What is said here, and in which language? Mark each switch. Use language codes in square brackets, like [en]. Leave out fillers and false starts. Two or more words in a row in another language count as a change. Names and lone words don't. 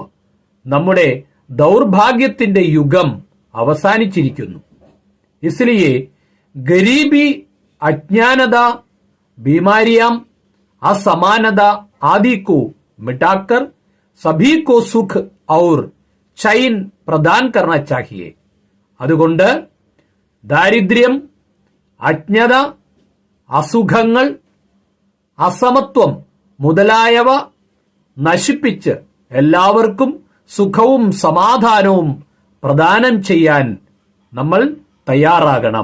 [ml] നമ്മുടെ ദൗർഭാഗ്യത്തിന്റെ യുഗം അവസാനിച്ചിരിക്കുന്നു. [hi] इसलिए गरीबी, अज्ञानता, बीमारियां, असमानता आदि को मिटाकर सभी को सुख और चैन प्रदान करना चाहिए. [ml] അതുകൊണ്ട് ദാരിദ്ര്യം, അജ്ഞത, അസുഖങ്ങൾ, അസമത്വം മുതലായവ നശിപ്പിച്ച് എല്ലാവർക്കും സുഖവും സമാധാനവും പ്രദാനം ചെയ്യാൻ നമ്മൾ തയ്യാറാകണം.